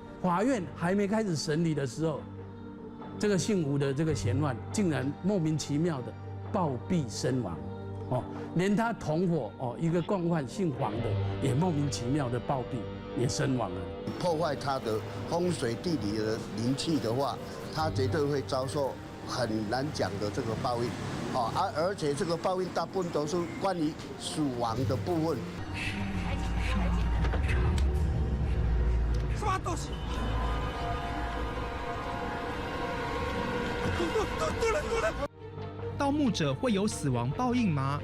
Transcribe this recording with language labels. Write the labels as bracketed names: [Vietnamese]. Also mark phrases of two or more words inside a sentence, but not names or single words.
[Chinese] 法院還沒開始審理的時候，這個姓吳的這個嫌犯竟然莫名其妙的暴斃身亡。連他同伙一個共犯姓黃的也莫名其妙的暴斃，也身亡了。破壞他的風水地理的靈氣的話，他絕對會遭受很難講的這個報應。而且这个报应大部分都是关于死亡的部分。什么东西？盗墓者会有死亡报应吗？